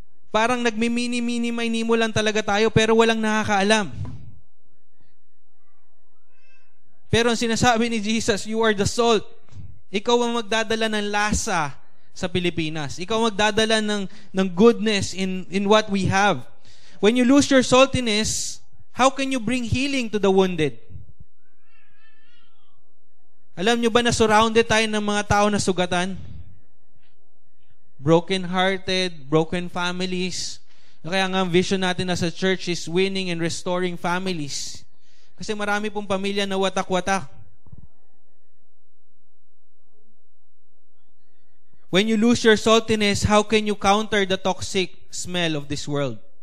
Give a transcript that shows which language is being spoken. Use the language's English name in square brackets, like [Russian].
[Filipino] Parang nagmimini-mini mo lang talaga tayo pero walang nakakaalam. Pero ang sinasabi ni Jesus, [English] you are the salt. [Filipino] Ikaw ang magdadala ng lasa sa Pilipinas. Ikaw ang magdadala ng [English] goodness in what we have. When you lose your saltiness, how can you bring healing to the wounded? [Filipino] Alam nyo ba na [English] surrounded [Filipino] tayo ng mga tao na sugatan? [English] Broken-hearted, broken families. [Filipino] Kaya nga ang [English] vision [Filipino] natin [English] as a church is winning and restoring families. [Filipino] Kasi marami pong pamilya na watak-watak. [English] When you lose your saltiness, how can you counter the toxic smell of this world?